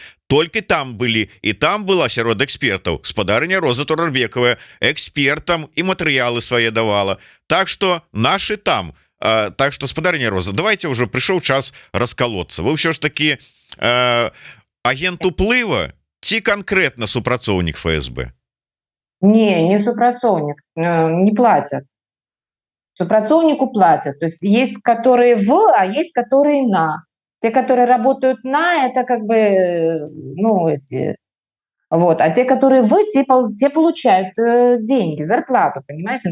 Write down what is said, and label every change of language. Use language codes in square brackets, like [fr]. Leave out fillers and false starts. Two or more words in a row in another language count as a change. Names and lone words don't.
[be] Толькі там былі, і там была сярод экспертаў спадарыня Роза Турарбекавая, экспертам і матэрыялы свае давала. Так што нашы там. Так што, спадарыня Роза, давайте ўжо прыйшоў час раскалоцца. Вы ўсё ж такі агент уплыва ці канкрэтна супрацоўнік ФСБ? Не супрацоўнік, [ru] не платят. [be] Супрацоўнику платят. [ru] То есть есть которые а есть которые на. Те, которые работают на, это как бы, ну, эти... Вот. А те, которые те получают деньги, зарплату, понимаете?